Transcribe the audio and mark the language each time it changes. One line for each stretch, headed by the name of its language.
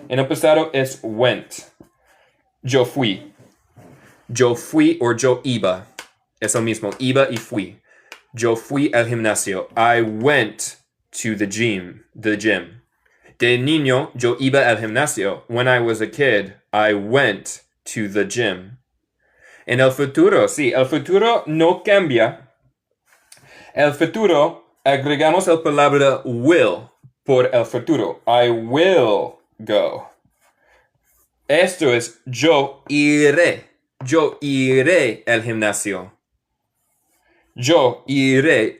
Spanish: En el pasado es went. Yo fui. Yo fui o yo iba. Es lo mismo, iba y fui. Yo fui al gimnasio.
English: I went to the gym. The gym.
Spanish: De niño, yo iba al gimnasio.
English: When I was a kid, I went to the gym.
Spanish: En el futuro, sí, el futuro no cambia. El futuro, agregamos la palabra will por el futuro.
English: I will go.
Spanish: Esto es yo iré. Yo iré al gimnasio. Yo iré.